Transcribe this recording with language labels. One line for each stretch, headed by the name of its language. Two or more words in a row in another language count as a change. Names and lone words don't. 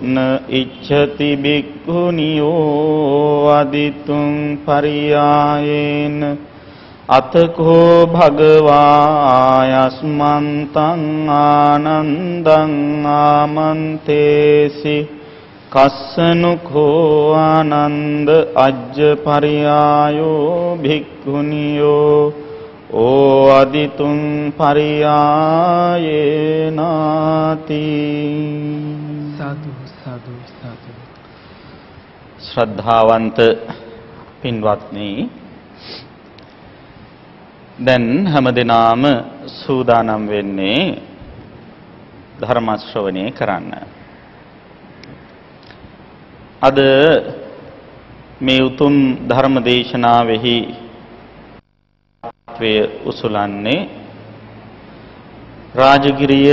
Pali: න ඉච්ඡති භික්ඛුනියෝ අදිතුං පරියායේන අතකෝ භගවා ආයස්මන්තං ආනන්දං ආමන්තේසි කස්සනුකෝ ආනන්ද අජ්ජ පරියායෝ භික්ඛුනියෝ ඕ අදිතුං පරියායේනාති. සාදු සාදු සාදු.
Sinhala: ශ්‍රද්ධාවන්ත පින්වත්නි, දැන් හැමදෙනාම සූදානම් වෙන්නේ ධර්ම ශ්‍රවණය කරන්න. අද මේ උතුම් ධර්ම දේශනාවෙහි උසුලන්නේ රාජගිරිය